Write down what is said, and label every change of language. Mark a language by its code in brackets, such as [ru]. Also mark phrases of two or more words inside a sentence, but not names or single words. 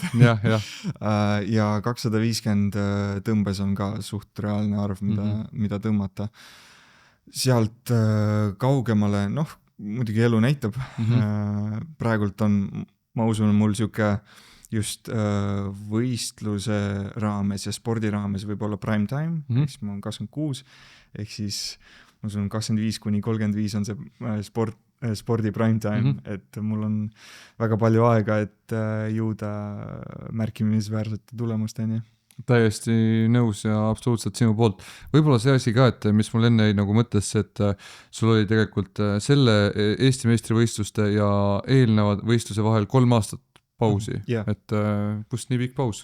[et] Ja 250 tõmbes on ka suht reaalne arv, mida tõmmata. Sealt kaugemale, noh, muidugi elu näitab. Praegult on, ma usun, mul siuke just võistluse raames ja spordi raames võib olla [en] prime time, [et] siis ma olen 26, ehk siis ma usun 25-35 on see spordi [en] prime time, [et] et mul on väga palju aega, et jõuda märkimisväärsete tulemusteni. Täiesti nõus ja absoluutselt sinu poolt. Võib-olla see asi ka, et mis mul enne nagu mõttesse, et sul oli tegelikult selle Eesti meistrivõistluste ja eelnevad võistluse vahel 3 aastat pausi, et kust nii pikk paus?